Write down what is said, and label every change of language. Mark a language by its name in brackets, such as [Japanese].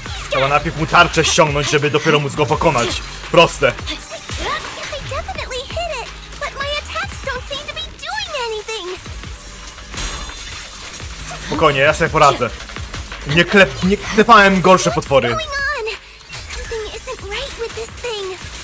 [Polish] Trzeba najpierw mu tarczę ściągnąć, żeby dopiero móc go pokonać. Proste. [English] I definitely hit it, but my attacks don't seem to be doing anything! [Polish] Spokojnie, ja sobie poradzę. Nie klepałem gorsze potwory. [English] What's going on? Something isn't right with this thing.